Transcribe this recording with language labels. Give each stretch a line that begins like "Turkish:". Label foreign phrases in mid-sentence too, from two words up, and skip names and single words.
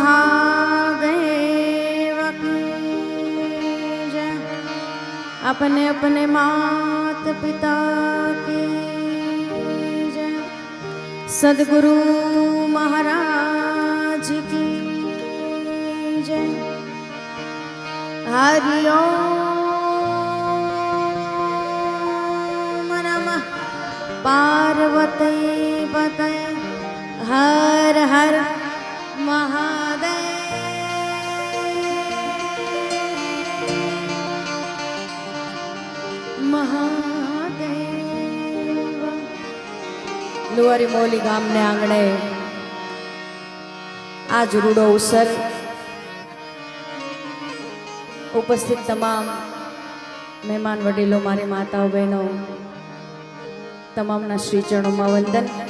Hindi: महादेव की जय, अपने अपने मात पिता की, सदगुरु महाराज की जय.
Sanskrit: हरि ओम नमः पार्वती पतये हर हर महादेव.
Gujarati: લુવારી મોલી ગામને આંગણે આજ રૂડો અવસર ઉપસ્થિત તમામ મહેમાન વડીલો, મારી માતાઓ બહેનો, તમામના શ્રી ચરણોમાં વંદન.